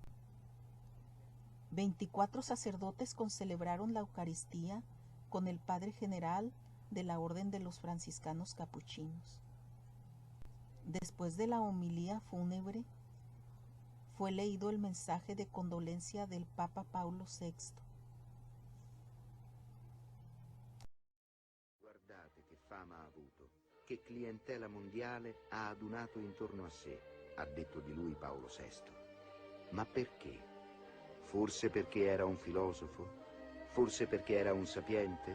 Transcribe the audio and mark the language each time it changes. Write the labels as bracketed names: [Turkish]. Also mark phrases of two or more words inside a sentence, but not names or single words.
[Spanish] 24 sacerdotes concelebraron la Eucaristía con el Padre General de la Orden de los Franciscanos Capuchinos. Después de la homilía fúnebre, fue leído el mensaje de condolencia del Papa Paolo VI. [Italian] Guardate che fama ha avuto, che clientela mondiale ha adunato intorno a sé, ha detto di lui Paolo VI. Ma perché? Forse perché era un filosofo? Forse perché era un sapiente?